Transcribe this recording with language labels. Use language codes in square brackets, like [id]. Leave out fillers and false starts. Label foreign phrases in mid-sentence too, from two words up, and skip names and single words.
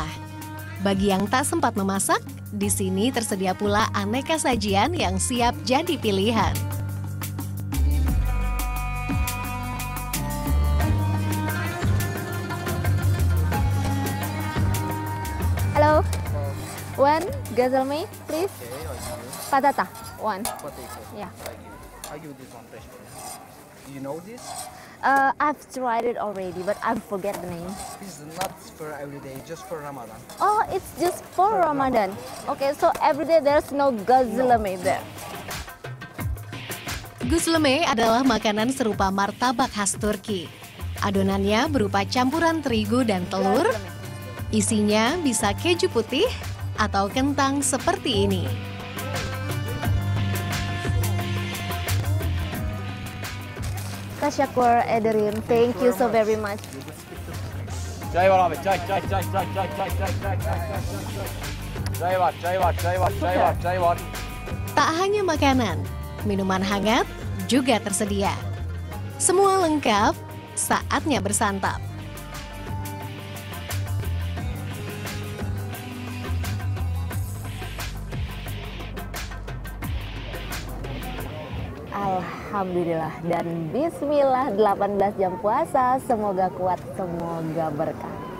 [id] Bagi yang tak sempat memasak, di sini tersedia pula aneka sajian yang siap jadi pilihan. Halo, [en] one gazelme, please. Patata, one. Potato. Yeah. I give this one fresh. Do you know this? I've tried it already, but I forget the name. This is not for every day, just for Ramadan. Oh, it's just for Ramadan. Okay, so every day there's no gazelme there. [id] Guzleme adalah makanan serupa martabak khas Turki. Adonannya berupa campuran terigu dan telur. Isinya bisa keju putih atau kentang seperti ini. [tr] Teşekkür ederim. [en] Thank you so very much. [tr] Çay var abi, çay var. [id] Tak hanya makanan, minuman hangat juga tersedia. Semua lengkap, saatnya bersantap. Alhamdulillah dan bismillah 18 jam puasa, semoga kuat, semoga berkah.